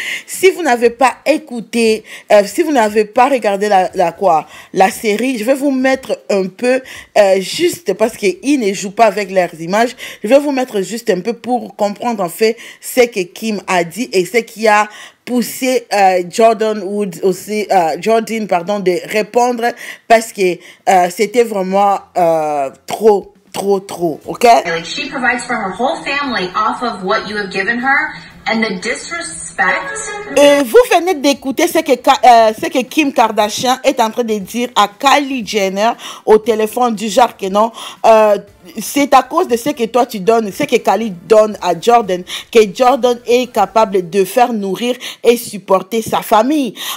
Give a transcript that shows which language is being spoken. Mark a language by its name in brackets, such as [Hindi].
[French] Si vous n'avez pas écouté, si vous n'avez pas regardé la série, je vais vous mettre un peu, juste parce qu'ils ne jouent pas avec leurs images, je vais vous mettre juste un peu pour comprendre en fait ce que Kim a dit et ce qui a poussé Jordyn Woods aussi, Jordyn, pardon, de répondre parce que c'était vraiment trop, ok? [English] Like she provides for her whole family off of what you have given her, and the disrespect. [French] Vous venez d'écouter ce que Kim Kardashian est en train de dire à Kylie Jenner au téléphone du genre que non, c'est à cause de ce que toi tu donnes, ce que Kylie donne à Jordyn, que Jordyn est capable de faire nourrir et supporter sa famille.